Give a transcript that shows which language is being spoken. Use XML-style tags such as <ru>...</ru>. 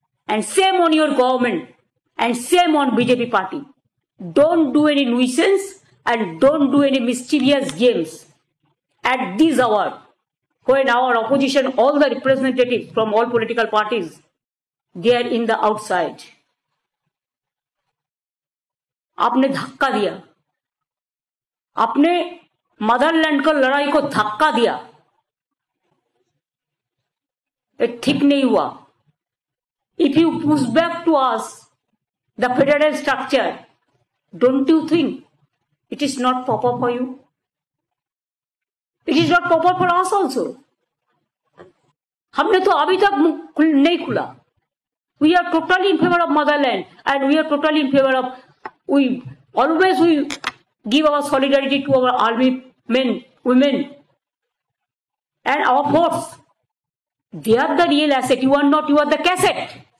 <en>And same on your government. And same on BJP party. Don't do any nuisance and don't do any mischievous games. At this hour, when our opposition, all the representatives from all political parties, they are in the outside.</en> <hi>आपने धक्का दिया, आपने Motherland को लड़ाई को धक्का दिया, ये ठीक नहीं हुआ।</hi> <en>If you push back to us the federal structure, don't you think it is not proper for you? It is not proper for us also.</en> <hi>हमने तो अभी तक मुख नहीं खुला।</hi> <en>We are totally in favor of motherland and we are totally in favor of, we always give our solidarity to our army men, women and our force. They are the real asset. You are not, you are the cassette.</en>